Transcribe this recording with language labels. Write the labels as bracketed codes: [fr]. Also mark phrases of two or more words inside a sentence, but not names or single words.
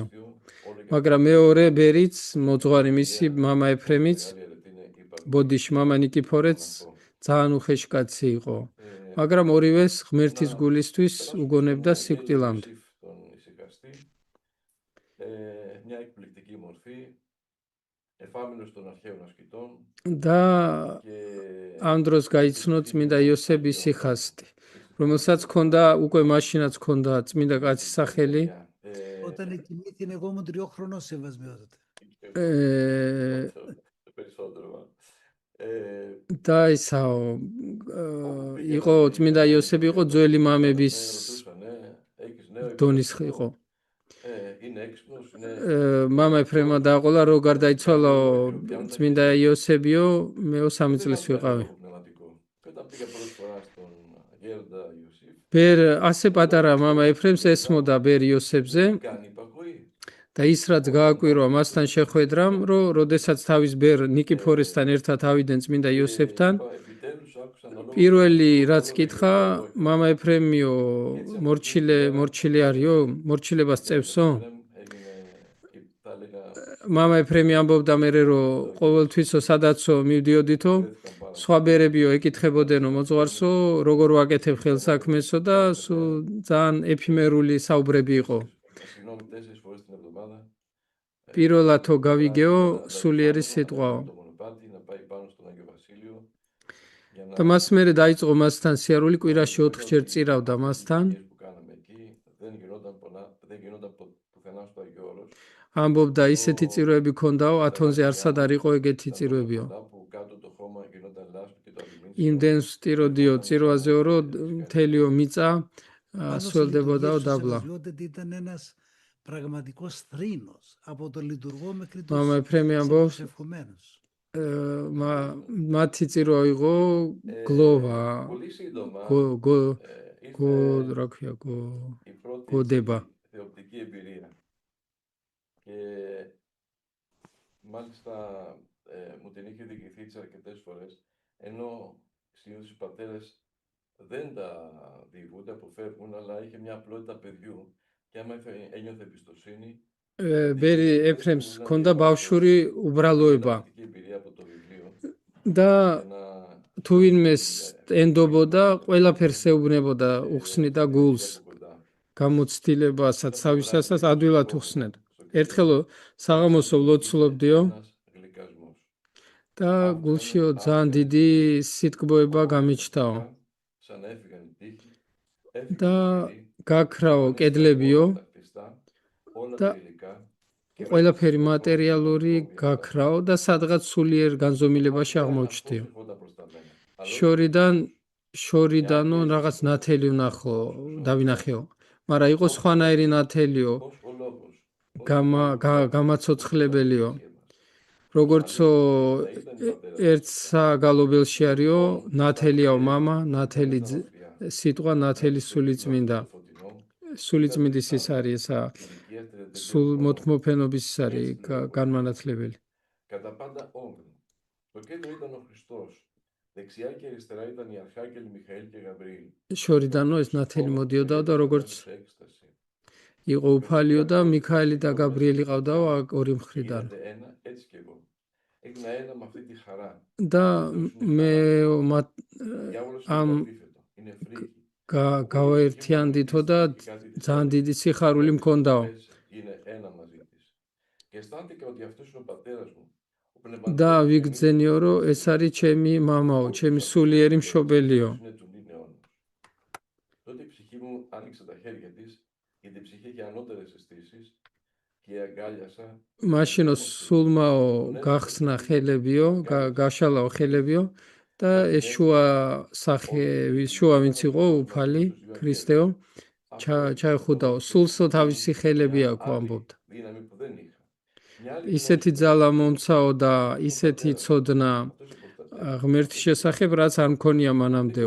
[ka] მაგრამ მეორე ბერიც მოძღვარი მისი მამა ეფრემიც ბოდიში მამა ნიკიფორეც ძალიან უხეში კაცი იყო. მაგრამ ორივეს ღმერთის გულისთვის უგონებდა სიკვდილამდე. [el] Μια εκπληκτική μορφή, εφάμιλος των αρχαίων ασκητών [ka] და [el] και [ka] ამ დროს გაიცნო წმინდა იოსების სიხასტი, რომელსაც ჰქონდა უკვე მაშინაც ჰქონდა წმინდა კაცის სახელი. [el] Όταν εκοιμήθην εγώ ήμουν 3 χρονών σεβασμιότατα. περισσότερο. [ka] და ისაო იყო წმინდა იოსები იყო ძველი მამების დონის იყო. [el] Είναι έξυπνος, είναι... [ka] მამა ეფრემმა დააყოლა რომ გარდაიცვალა წმინდა იოსებიო მე 3 წლის ვიყავი. [el] Και όταν πήγα πρώτη φορά στον γέροντα Ιωσήφ, [ka] ბერ ასე პატარა მამა ეფრემს ესმოდა ბერ იოსებზე [el] κάνει υπακοή. [ka] და ის რაც გააკვირვა მასთან შეხვედრამ რომ როდესაც თავის ბერ ნიკიფორესთან ერთად ავიდნენ წმინდა იოსებთან [el] Επιτέλους άκουσα να λόγω [ka] პირველი რაც კითხა მამა ეფრემიო მორჩილი არისო მორჩილებას წევსო [el] θα έλεγα [ka] მამა ეფრემი ამბობდა მერე რომ ყოველთვისო სადაცო მივდიოდითო სხვა ბერებიო ეკითხებოდენო მოძღვარსო როგორ ვაკეთებ ხელსაქმესო და სულ ძალიან ეფიმერული საუბრები იყო. [el] συγγνώμη 4 φορές την εβδομάδα [ka] პირველათო გავიგეო სულიერი სიტყვაო. [el] το μονοπάτι να πάει πάνω στον Άγιο Βασίλειο για να [ka] და მას მერე დაიწყო მასთან სიარული კვირაში 4-ჯერ წირავდა მასთან. [el] που κάναμε εκεί δεν γινόταν πουθενά στο Αγίο Όρος. [ka] ამბობდა ისეთი წირვები ქონდაო ათონზე არსად არ იყო ეგეთი წირვებიო. [el] Που κάτω το χώμα γινόταν λάσπη και το αλουμίνιο. [ka] იმდენს ვსტიროდიო წირვაზეო რომ მთელიო მიწა სველდებოდაო დაბლა. [el] Σεβασμιότατη ήταν ένας πραγματικός θρήνος από τον λειτουργό μέχρι [ka] მამა [el] τον [ka] ეფრემი ამბობს [el] προσευχομένος. [ka] მათი წირვა იყო გლოვა [el] Πολύ σύντομα [ka] რა ქვია [el] η πρώτη [ka] გოდება. [el] θεοπτική εμπειρία. Και μάλιστα μου την είχε διηγηθεί αρκετές φορές, ενώ συνήθως οι πατέρες δεν τα διηγούνται, αποφεύγουν, αλλά είχε μια απλότητα παιδιού και άμα ένιωθε εμπιστοσύνη, [ka] ბერი ეფრემს ქონდა ბავშვური უბრალოება [el] πρακτική εμπειρία από το βιβλίο [ka] და [el] να [ka] თუ ვინმეს ენდობოდა ყველაფერს ეუბნებოდა უხსნიდა გულს [el] κοντά. [ka] გამოცდილებასაც თავისასაც ადვილად უხსნედა. ერთხელ საღამოსო ვლოცულობდიო [el] Ένας γλυκασμός. [ka] და გულშიო ძალიან დიდი სიტკბოება გამიჩნდაო [el] Σαν να έφυγαν οι τείχοι, [ka] და გაქრაო კედლებიო [el] όλα [ka] და [el] τα υλικά και [ka] ყველაფერი მატერიალური გაქრაო და სადღაც სულიერ განზომილებაში აღმოჩნდიო. [el] ερχόταν προς τα μένα. [ka] შორიდანო რაღაც ნათელი ვნახო დავინახეო. მაგრამ იყო სხვანაირი ნათელიო [el] Ως ο λόγος, [ka] გამაცოცხლებელიო. როგორც ერთ საგალობელში არისო, ნათელიაო მამა, ნათელი სიტყვა, ნათელი სულიწმინდა. სულიწმინდის ის არის ესა, სულ მოთმოფენობის ის არის განმანათლებელი. [el] Κατά πάντα όμοιρο. Στο κέντρο ήταν ο Χριστός. Δεξιά και αριστερά ήταν οι αρχάγγελοι Μιχαήλ και Γαβριήλ. [ka] შორიდანო ეს ნათელი მოდიოდა და როგორც იყო უფალიო და მიქაელი და გაბრიელი ყავდაო ორი მხრიდან. [el] Ένα, έτσι και εγώ. Έγινα ένα με αυτή τη χαρά. [ka] და მე ამ [el] Είναι φρίκι. [ka] გავაერთიანდითო და ძალიან დიდი სიხარული მქონდაო. [el] Είναι ένα μαζί της. Και αισθάνθηκα ότι αυτός είναι ο πατέρας μου. [ka] და ვიგრძენიო რომ ეს არის ჩემი მამაო, ჩემი სულიერი მშობელიო. [el] Τότε η ψυχή μου άνοιξε τα χέρια της, γιατί η ψυχή είχε ανώτερες αισθήσεις και αγκάλιασα. [ka] მაშინო სულმაო გახსნა ხელებიო, გაშალაო ხელებიო და ეს შუა ვინც იყო უფალი ქრისტეო ჩაეხუდაო სულსო თავისი ხელები აქვს ამბობდა. ისეთი ძალა მომცაო და ისეთი ცოდნა ღმერთის შესახებ, რაც არ მქონია მანამდეო.